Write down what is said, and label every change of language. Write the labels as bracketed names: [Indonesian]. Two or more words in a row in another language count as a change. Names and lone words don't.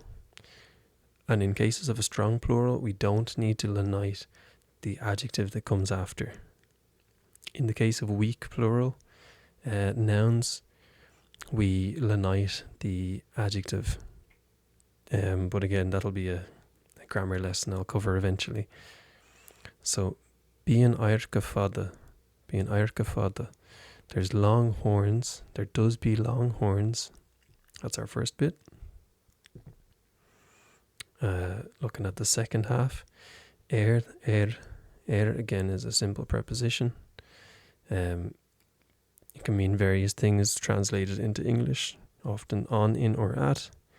[English] And in cases of a strong plural, we don't need to lenite the adjective that comes after. In the case of weak plural nouns, we lenite the adjective. But again, that'll be a grammar lesson I'll cover eventually. So, [Irish] bíonn airce fada. [English] There's long horns. There does be long horns. That's our first bit. Looking at the second half, er again is a simple preposition. It can mean various things translated into English, often on, in, or at.